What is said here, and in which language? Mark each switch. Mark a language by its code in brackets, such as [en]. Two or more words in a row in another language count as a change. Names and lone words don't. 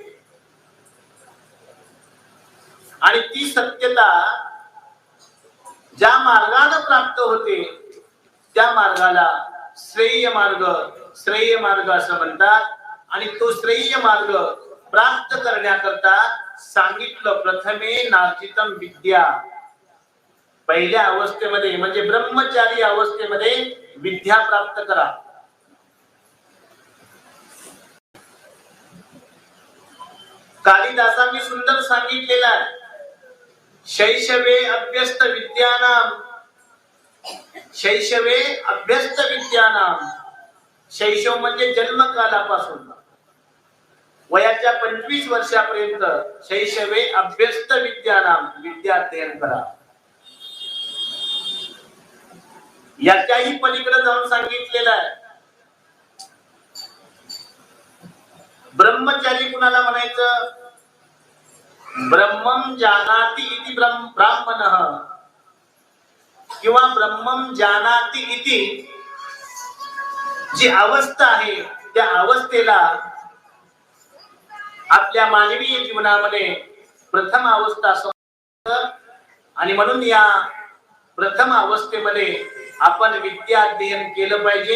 [mr] आणि ती सत्यता ज्या मार्गाने प्राप्त होते त्या मार्गाला श्रेय मार्ग, श्रेय मार्ग असं म्हणतात. आणि तो श्रेय मार्ग प्राप्त करण्याकरता सांगितलं, [sa] प्रथमे नार्जितम विद्या. [mr] पहिल्या अवस्थेमध्ये म्हणजे ब्रह्मचारी अवस्थेमध्ये विद्या प्राप्त करा. कालिदासांनी सुंदर सांगितलेलं आहे, [sa] शैशवे अभ्यस्त विद्यानाम, शैशवे अभ्यस्त विद्यानाम. [mr] शैशव म्हणजे जन्मकालापासून वयाच्या 25 वर्षापर्यंत [sa] शैशवे अभ्यस्त विद्यानाम, [mr] विद्या अध्ययन करा. याच्याही पलीकडे जाऊन सांगितलेलं आहे, ब्रह्मचारी कुणाला म्हणायचं? [sa] ब्रह्मं जानाति इति ब्राह्मणः [mr] किंवा [sa] ब्रह्मं जानाति इति [mr] जी अवस्था आहे त्या अवस्थेला आपल्या मानवीय जीवनामध्ये प्रथम अवस्था समजतात आणि म्हणून या प्रथम अवस्थेमध्ये आपण विद्या अध्ययन केलं पाहिजे.